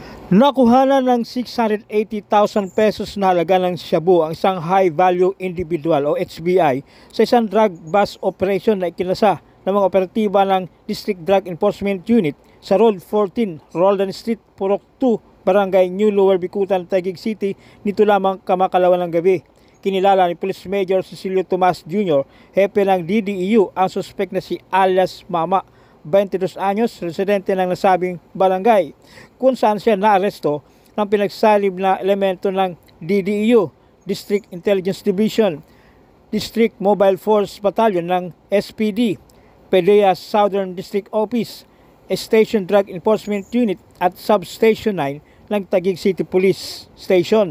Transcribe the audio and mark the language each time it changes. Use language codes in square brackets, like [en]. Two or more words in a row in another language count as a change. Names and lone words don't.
[tl] Nakuhanan ng 680,000 pesos na halaga ng shabu ang isang [en] high-value individual [tl] o HBI sa isang [en] drug bust operation [tl] na ikinasa ng mga operatiba ng District Drug Enforcement Unit sa Road 14, Roldan Street, Purok 2, Barangay New Lower Bicutan, Taguig City nito lamang kamakalawan ng gabi. Kinilala ni Police Major Cecilio Tomas Jr., hepe ng DDEU, ang suspect na si alias Mama, 22 anyos, residente ng nasabing barangay, kung saan siya naaresto ng pinagsalib na elemento ng DDEU, District Intelligence Division, District Mobile Force Battalion ng SPD, PDEA Southern District Office, Station Drug Enforcement Unit at Substation 9 ng Taguig City Police Station.